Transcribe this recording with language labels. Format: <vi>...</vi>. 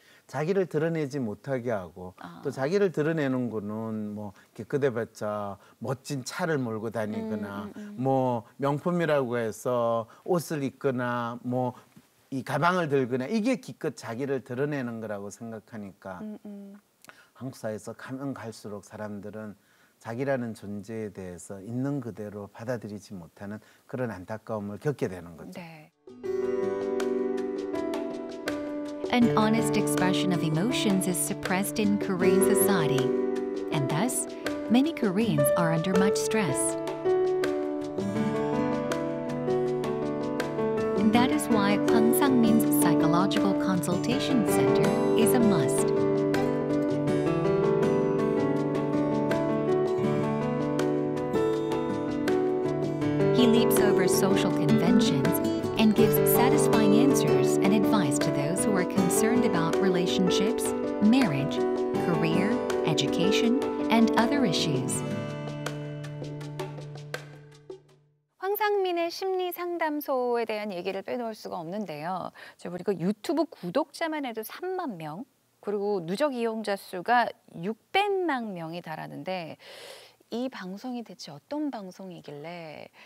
<ko>자기를 드러내지 못하게 하고 또 자기를 드러내는 거는 뭐 이렇게 그대봤자 멋진 차를 몰고 다니거나 뭐 명품이라고 해서 옷을 입거나 뭐 이 가방을 들거나 이게 기껏 자기를 드러내는 거라고 생각하니까 한국 사회에서 가면 갈수록 사람들은 자기라는 존재에 대해서 있는 그대로 받아들이지 못하는 그런 안타까움을 겪게 되는 거죠. 네.</ko> <en>An honest expression of emotions is suppressed in Korean society, and thus, many Koreans are under much stress. That is why Hwang Sang-min's Psychological Consultation Center is a must. He leaps over social conventions and gives satisfying answers and advice to those who are concerned about relationships, marriage, career, education, and other issues.</en> <ko>황상민의 심리 상담소에 대한 얘기를 빼놓을 수가 없는데요. 저 보니까 유튜브 구독자만 해도 3만 명, 그리고 누적 이용자 수가 600만 명이 달하는데 이 방송이 대체 어떤 방송이길래</ko>